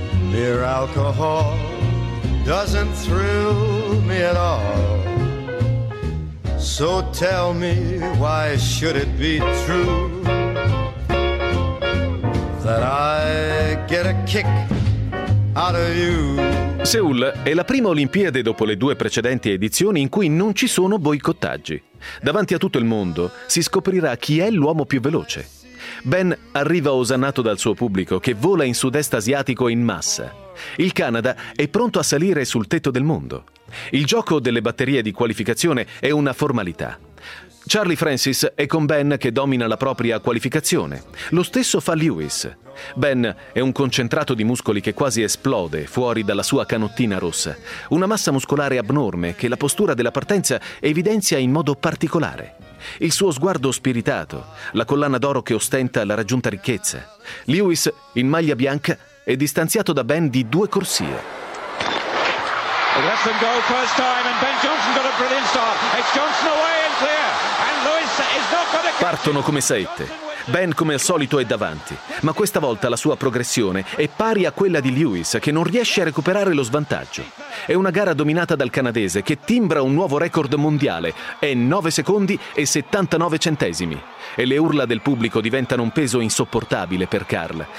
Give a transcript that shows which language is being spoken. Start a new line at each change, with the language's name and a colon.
English: Mere alcohol doesn't thrill me at all. So tell me, why should it be true that I get a kick out of you?
Italian: Seul è la prima Olimpiade dopo le due precedenti edizioni in cui non ci sono boicottaggi. Davanti a tutto il mondo si scoprirà chi è l'uomo più veloce. Ben arriva osannato dal suo pubblico, che vola in sud-est asiatico in massa. Il Canada è pronto a salire sul tetto del mondo. Il gioco delle batterie di qualificazione è una formalità. Charlie Francis è con Ben, che domina la propria qualificazione. Lo stesso fa Lewis. Ben è un concentrato di muscoli che quasi esplode fuori dalla sua canottina rossa. Una massa muscolare abnorme che la postura della partenza evidenzia in modo particolare. Il suo sguardo spiritato, la collana d'oro che ostenta la raggiunta ricchezza. Lewis, in maglia bianca, è distanziato da Ben di due corsie.
English: Let them go first time, and Ben Johnson got a brilliant start. It's Johnson away and clear, and Lewis is not going to catch.
Italian: Partono come sette. Ben, come al solito, è davanti, ma questa volta la sua progressione è pari a quella di Lewis, che non riesce a recuperare lo svantaggio. È una gara dominata dal canadese, che timbra un nuovo record mondiale. È 9 secondi e 79 centesimi. E le urla del pubblico diventano un peso insopportabile per Carl.